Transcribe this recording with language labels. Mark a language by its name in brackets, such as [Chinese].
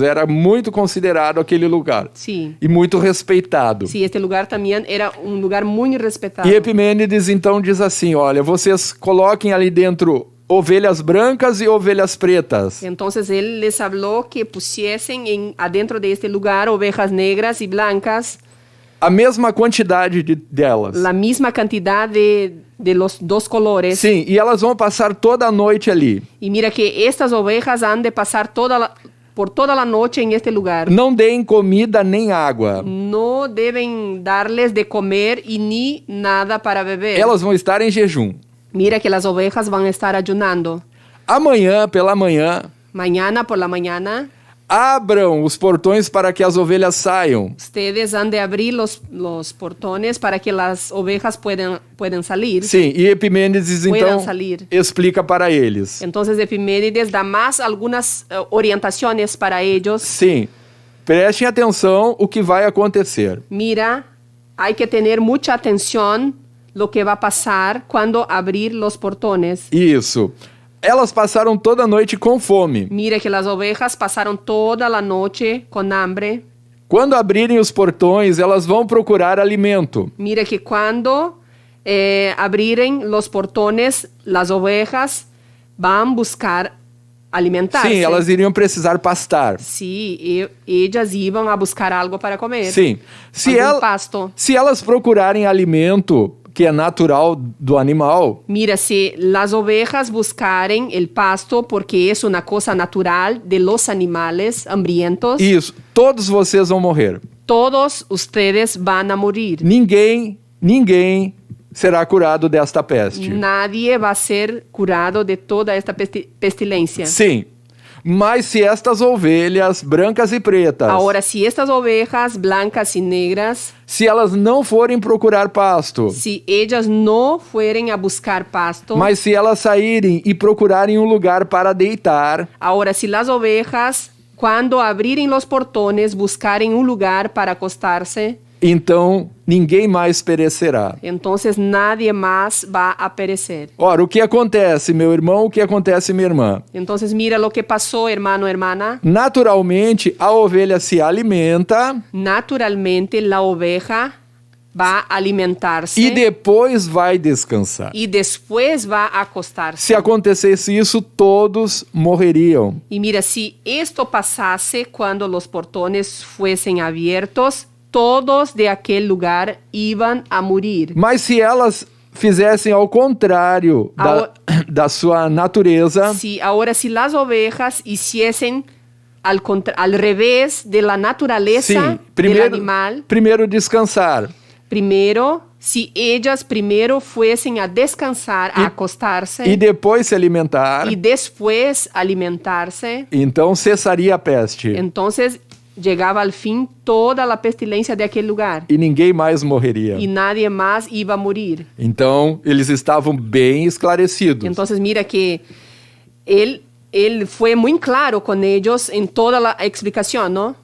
[Portuguese] Era muito considerado aquele lugar. [Spanish] Sí. [Portuguese] E muito respeitado. [Spanish] Sí, este lugar también era un lugar muy respetado. [Portuguese] E Epimênides então diz assim, olha, vocês coloquem ali dentro ovelhas brancas e ovelhas pretas. [Spanish] Entonces él les habló que pusiesen adentro de este lugar ovejas negras y blancas, [Portuguese] A mesma quantidade delas. [Spanish] la misma cantidad de los dos colores. [Portuguese] Sim, e elas vão passar toda a noite ali. [Spanish] Y mira que estas ovejas han de pasar por toda la noche en este lugar. [Portuguese] Não deem comida nem água. [Spanish] No deben darles de comer y ni nada para beber. [Portuguese] Elas vão estar em jejum. [Spanish] Mira que las ovejas van a estar ayunando. [Portuguese] Amanhã, pela manhã, [Spanish] Mañana por la mañana, [Portuguese] abram os portões para que as ovelhas saiam. [Spanish] ustedes han de abrir los portones para que las ovejas puedan salir. [Portuguese] Sim, e Epimênides [Spanish] Puedan [Portuguese] então [Spanish] salir. [Portuguese] explica para eles. [Spanish] Entonces Epimenides da más algunas orientaciones para ellos. [Portuguese] Sim, prestem atenção o que vai acontecer. [Spanish] Mira, hay que tener mucha atención lo que va a pasar cuando abrir los portones. [Portuguese] Isso. Elas passaram toda a noite com fome. [Spanish] Mira que las ovejas pasaron toda la noche con hambre. [Portuguese] Quando abrirem os portões, elas vão procurar alimento. [Spanish] Mira que cuando abriren los portones, las ovejas van a buscar alimentarse. [Portuguese] Sim, elas iriam precisar pastar. [Spanish] Sí, ellas iban a buscar algo para comer. [Portuguese] Sim. Algum pasto. Se elas procurarem alimento que é natural do animal, [Spanish] Mira, si las ovejas buscaren el pasto porque es una cosa natural de los animales hambrientos, [Portuguese] isso, todos vocês vão morrer. [Spanish] todos ustedes van a morir. [Portuguese] Ninguém será curado desta peste. [Spanish] Nadie va a ser curado de toda esta pestilencia. [Portuguese] Sim. Mas se estas ovelhas brancas e pretas, [Spanish] Ahora, si estas ovejas blancas y negras, [Portuguese] se elas não forem procurar pasto, [Spanish] si ellas no fueren a buscar pasto, [Portuguese] mas se elas saírem e procurarem um lugar para deitar, [Spanish] ahora si las ovejas, cuando abriren los portones, buscaren un lugar para acostarse, [Portuguese] então ninguém mais perecerá. [Spanish] entonces nadie más va a perecer. [Portuguese] Ora, o que acontece, meu irmão, o que acontece, minha irmã? [Spanish] Entonces mira lo que pasó, hermano, hermana. [Portuguese] Naturalmente, a ovelha se alimenta [Spanish] Naturalmente la oveja va a alimentarse [Portuguese] e depois vai descansar. [Spanish] y después va a acostarse. [Portuguese] Se acontecesse isso, todos morreriam. [Spanish] Y mira, si esto pasase cuando los portones fuesen abiertos, todos de aquel lugar iban a morir. [Portuguese] Mas se elas fizessem ao contrário da sua natureza, [Spanish] Si ahora si las ovejas hiciesen al revés de la naturaleza [Portuguese] sim, [Spanish] del animal, [Portuguese] primeiro descansar, [Spanish] si ellas primero fuesen a descansar, a acostarse [Portuguese] e depois se alimentar, [Spanish] y después alimentarse, [Portuguese] então cessaria a peste [Spanish] entonces llegaba al fin toda la pestilencia de aquel lugar [Portuguese] e ninguém mais morreria. [Spanish] y nadie más iba a morir. [Portuguese] Então, eles estavam bem esclarecidos. [Spanish] Entonces mira que él fue muy claro con ellos en toda la explicación, ¿no?